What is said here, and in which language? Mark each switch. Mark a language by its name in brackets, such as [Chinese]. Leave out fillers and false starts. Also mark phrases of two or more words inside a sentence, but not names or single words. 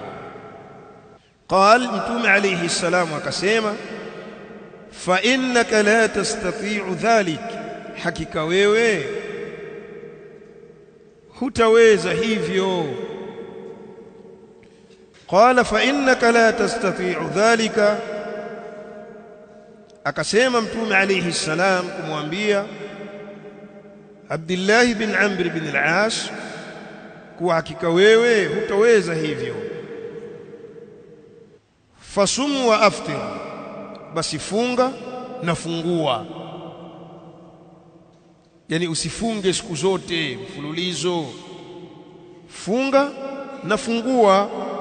[Swahili] Qal, mtume [Arabic] عليه السلام [Swahili] akasema, [Arabic] فإنك لا تستطيع ذلك, [Swahili] hakika wewe hutaweza hivyo. [Arabic] قال فإنك لا تستطيع ذلك, [Swahili] akasema mtume [Arabic] عليه السلام [Swahili] kumwambia Abdullah bin Amr bin al-As, kwa hakika wewe hutaweza hivyo. [Arabic] فصم وأفطر, [Swahili] basi funga na fungua. Yani usifunge siku zote mfululizo, funga na fungua.